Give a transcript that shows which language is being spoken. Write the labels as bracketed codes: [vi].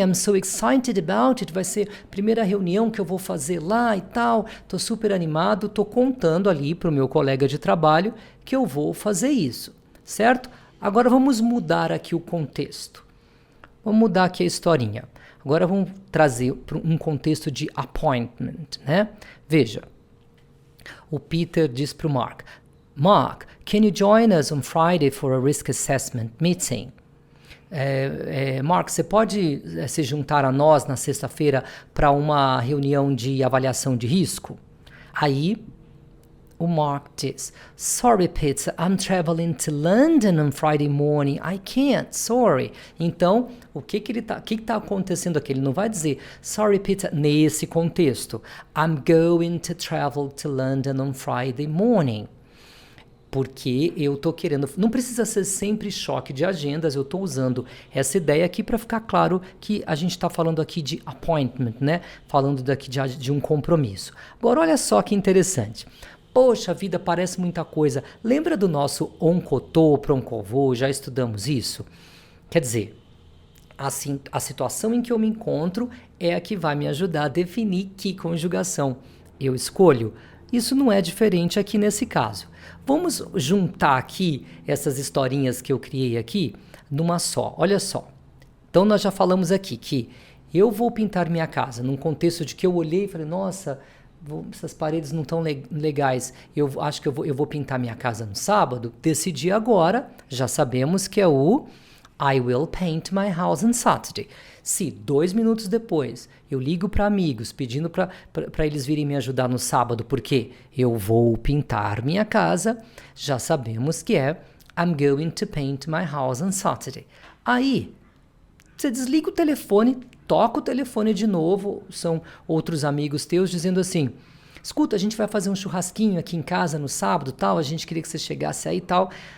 [en] I'm so excited about it. [pt] Vai ser a primeira reunião que eu vou fazer lá e tal. Tô super animado, tô contando ali pro meu colega de trabalho que eu vou fazer isso, certo? Agora vamos mudar aqui o contexto. Vamos mudar aqui a historinha. Agora vamos trazer para um contexto de appointment, né? Veja, o Peter diz pro Mark, [en] Mark, can you join us on Friday for a risk assessment meeting? [pt] Mark, você pode se juntar a nós na sexta-feira para uma reunião de avaliação de risco? Aí o Mark diz, [en] Sorry, Peter, I'm traveling to London on Friday morning. I can't, sorry. [pt] Então, o que tá acontecendo aqui? Ele não vai dizer, [en] Sorry, Peter, [pt] nesse contexto. [en] I'm going to travel to London on Friday morning. [pt] Porque eu tô querendo, não precisa ser sempre choque de agendas, eu tô usando essa ideia aqui para ficar claro que a gente está falando aqui de appointment, né? Falando daqui de um compromisso. Agora olha só que interessante. Poxa vida, parece muita coisa. Lembra do nosso oncotô, proncovô? Já estudamos isso? Quer dizer, assim, a situação em que eu me encontro é a que vai me ajudar a definir que conjugação eu escolho. Isso não é diferente aqui nesse caso. Vamos juntar aqui essas historinhas que eu criei aqui numa só. Olha só. Então nós já falamos aqui que eu vou pintar minha casa num contexto de que eu olhei e falei, nossa, essas paredes não estão legais. Eu acho que eu vou pintar minha casa no sábado. Decidi agora, já sabemos que é o [en] I will paint my house on Saturday. [pt] Se 2 minutos depois eu ligo para amigos pedindo para eles virem me ajudar no sábado porque eu vou pintar minha casa, já sabemos que é [en] I'm going to paint my house on Saturday. [pt] Aí, você desliga o telefone, toca o telefone de novo, são outros amigos teus dizendo assim, escuta, a gente vai fazer um churrasquinho aqui em casa no sábado, tal, a gente queria que você chegasse aí e tal.